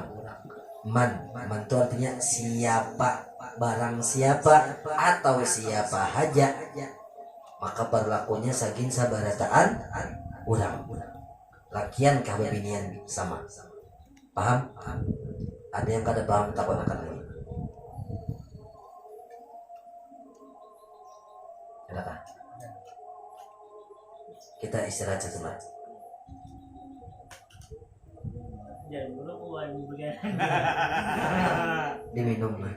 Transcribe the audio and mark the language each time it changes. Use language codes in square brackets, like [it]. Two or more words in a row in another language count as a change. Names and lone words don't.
[bjn] Man itu artinya siapa, barang siapa atau siapa aja, maka berlakunya saking sabarataan orang. Lakian kah bebinian sama. Paham? Ada yang kada paham takut akan ini. [id] Silakan. Kita istirahat sejenak. Diminum lah.